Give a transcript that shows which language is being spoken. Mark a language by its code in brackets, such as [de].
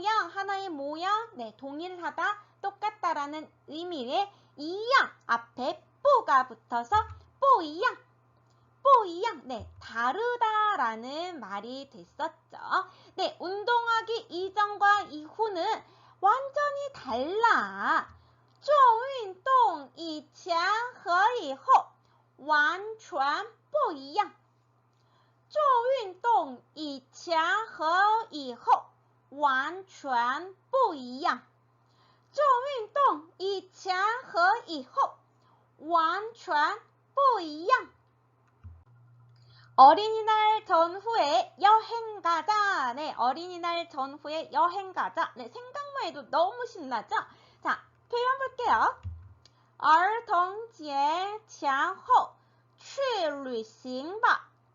[ko] 하나의 모양, 네, 동일하다, 똑같다라는 의미의 이양 앞에 뿌가 붙어서 뿌이양, 네, 다르다라는 말이 됐었죠. 네, 운동하기 이전과 이후는 완전히 달라. [zh] 做运动以前和以后完全不一样。做运动以前和以后完全不一样。做运动以前和以后完全不一样。 [ko] 어린이날 전후에 여행 가자. 네, 어린이날 전후에 여행 가자. 네, 생각만 해도 너무 신나죠? 자, 표현 볼게요. [zh] 儿童节前后去旅行吧。